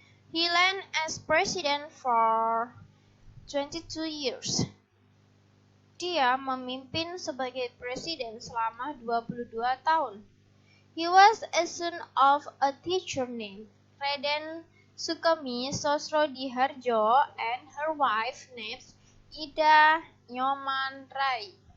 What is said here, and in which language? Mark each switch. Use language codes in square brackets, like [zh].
[en] He ran as president for 22 years. [id] Dia memimpin sebagai presiden selama 22 tahun. [en] He was a son of a teacher named Raden Sukemi Sosrodihardjo and her wife named Ida Nyoman Rai.